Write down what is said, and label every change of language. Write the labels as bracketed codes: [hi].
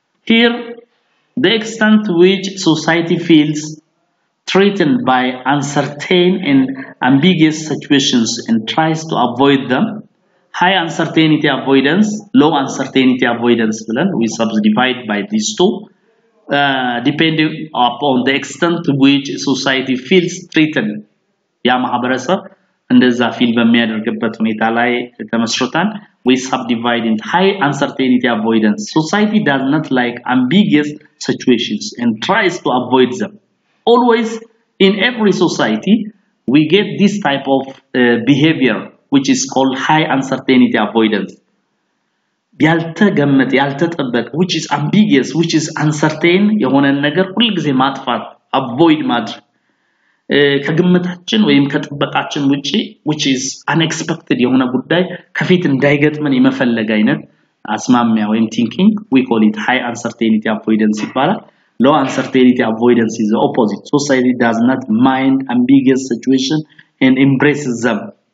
[en] Here the extent to which society feels threatened by uncertain and ambiguous situations and tries to avoid them. High uncertainty avoidance, low uncertainty avoidance, we subdivide by these two, depending upon the extent to which society feels threatened. [am] ያ ማህበረሰብ እንደዛ ፊል በሚያደርግበት ሁኔታ ላይ ተመስርተን [en] we subdivide in high uncertainty avoidance. Society does not like ambiguous situations and tries to avoid them. Always in every society we get this type of behavior which is called high uncertainty avoidance. [am] ያልተገመተ ያልተጠበቀ [en] which is ambiguous, which is uncertain [am] የሆነ ነገር ሁሉ ጊዜ ማጥፋት avoid ማድረግ ከግምታችን ወይም ከጥበቃችን ውጪ [en] which is unexpected [am] የሆነ ጉዳይ ከፊት እንዳይገጥመን የመፈለግ አይነት አስማሚያ ወይም [en] thinking, we call it high uncertainty avoidance [am] ይባላል. [en] Low uncertainty avoidance is the opposite. Society does not mind ambiguous situation and embraces them.